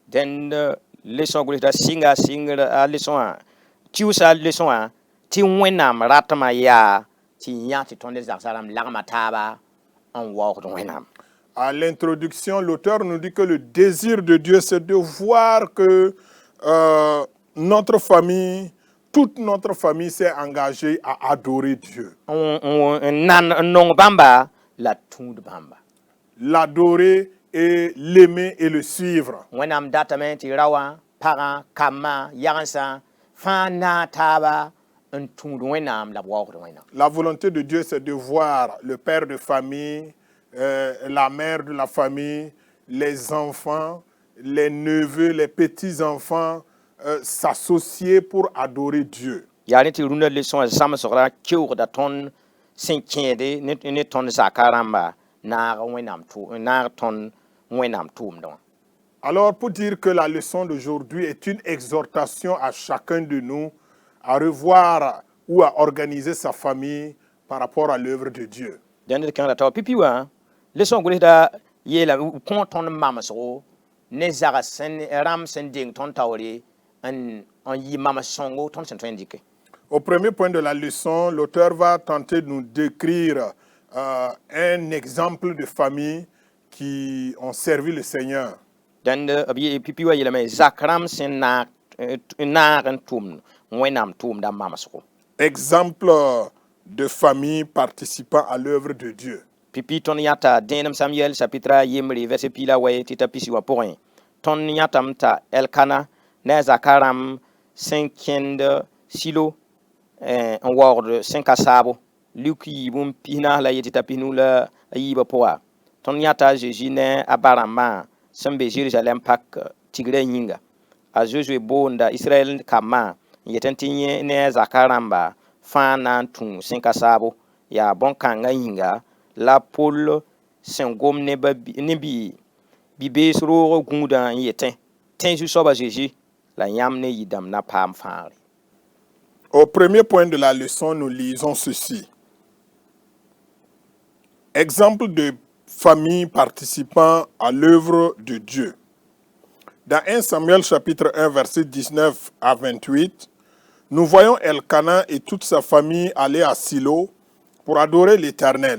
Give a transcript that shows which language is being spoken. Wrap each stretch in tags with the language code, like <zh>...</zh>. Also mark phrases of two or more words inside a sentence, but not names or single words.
<fr>À l'introduction, l'auteur nous dit que le désir de Dieu, c'est de voir que notre famille toute notre famille s'est engagée à adorer Dieu.</fr> <mos>nong bamba la tũud bãmba</mos> <fr>L'adorer et l'aimer et le suivre.</fr> <mos>wẽnnaam datame tɩ rawa pagã kambã yagensa fãa na taaba n tũud wẽnnaam la b waoogd wẽnnaam.</mos> <fr>La volonté de Dieu, c'est de voir le père de famille, la mère de la famille, les enfants, les neveux, les petits-enfants s'associer pour adorer Dieu.</fr> <mos>yaa ne tɩ rũndã leçon zãmsgra keoogda tõnd sẽn kẽede ne tõnd zaka rãmba naag tõnd wẽnnaam tʋʋmdẽ wã.</mos> <fr>Alors, pour dire que la leçon d'aujourd'hui est une exhortation à chacun de nous à revoir ou à organiser sa famille par rapport à l'œuvre de Dieu.</fr> <mos>dẽnd d kẽngda tao pipi wã leçon gʋlsda yeela kõ tõnd mamsgo ne zags rãmb sẽn deng tõnd taoore n yɩ mams-sõngo tõnd sẽn tõe n dɩke.</mos> <fr>Au premier point de la leçon, l'auteur va tenter de nous décrire un exemple de famille qui ont servi le Seigneur.</fr> <mos>dẽnd b pipi wã yeelame zak rãmb sẽn naag n tʋʋmd wẽnnaam tʋʋmda mamsgo.</mos> <fr>Exemple de famille participant à l'œuvre de Dieu.</fr> <mos>Pipi tõnd yãta dẽenem Samuel chapitre yembre verset pila wa tɩ t'a pisi wã pʋgẽ tõnd yãtame t'a Elkana ne a zaka rãmb sẽn kẽnd Silo n waoogd sẽn ka saabo luk yiib n pisna la yetɩ t'a pisnu la a yiibã pʋga tõnd yãta a Zeezi ne a ba rãmbã sẽn be Jerusalem pak tigrã yĩnga a Josue boonda Israel kambã n yetẽ tɩ yẽ ne a zaka rãmba fãa na n tũ sẽn ka saabo yaa bõn-kãngã yĩnga la Pol sẽn gom ne bi-bees roog gũudã n yetẽ tẽ zu-soaba Zeezi la yãmb ne yɩ-dãmb na paam fãagre.</mos> <fr>Au premier point de la leçon, nous lisons ceci. Exemple de famille participant à l'œuvre de Dieu. Dans 1 Samuel chapitre 1 verset 19 à 28, nous voyons Elkana et toute sa famille aller à Silo pour adorer l'Éternel.</fr>